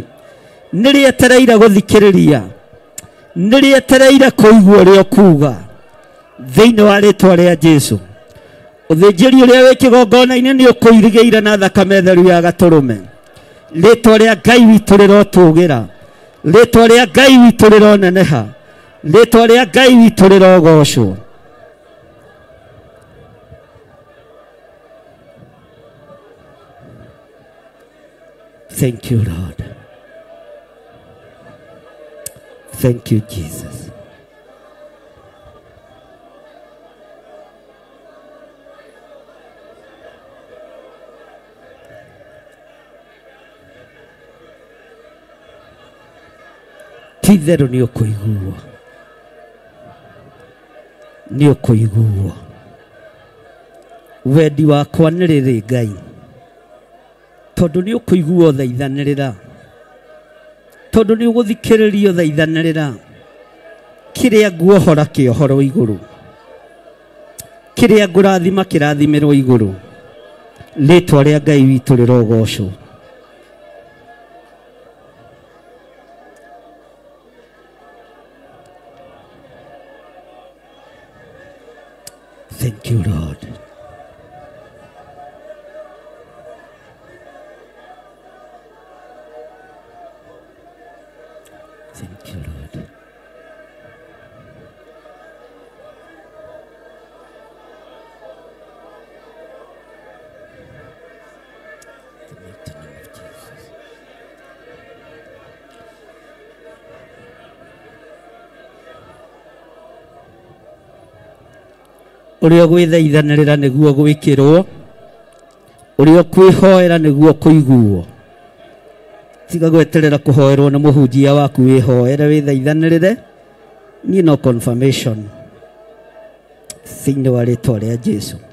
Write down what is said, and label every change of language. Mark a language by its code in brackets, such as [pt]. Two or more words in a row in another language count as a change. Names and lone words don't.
[ki] Nĩ rĩetereire gũthikĩrĩria, nĩ rĩetereire kũigua ũrĩa ũkuuga thĩinĩ wa rĩĩtwa rĩa Jesũ. Ũthĩnjĩri ũrĩa wĩ kĩgongona-inĩ nĩ ũkũirigĩire na thakame theru ya Gatũrũme. Rĩĩtwa rĩa Ngai witũ rĩrotũũgĩra, rĩĩtwa rĩa Ngai witũ rĩroneneha, rĩĩtwa rĩa Ngai witũ rĩrogocwo. [en] Thank you, Lord. Thank you, Jesus. [ki] Ti-itherũ nĩ ũkũiguo, nĩ ũkũiguo. Wendi wakwa nĩ rĩrĩ Ngai, tondũ nĩ ũkũiguo thaithanĩrĩra, tondũ nĩ ũgũthikĩrĩrio thaithanĩrĩra. Kĩrĩa nguohora kĩohorwo igũrũ, kĩrĩa ngũrathima kĩrathimĩrwo igũrũ. Rĩĩtwa rĩa Ngai witũ rĩrogocwo. [en] Thank you, Lord. Thank you, Lord. The mighty name of Jesus. [ki] Ũrĩa gwĩthaithanĩrĩra nĩguo gwĩkĩrwo, ũrĩa kwĩhoera nĩguo kũiguo. Tiga gweterera kũhoerwo nĩ mũhunjia waku, wĩhoere wĩthaithanĩrĩre. Niĩ no confirmation thĩinĩ wa rĩĩtwa rĩa Jesũ.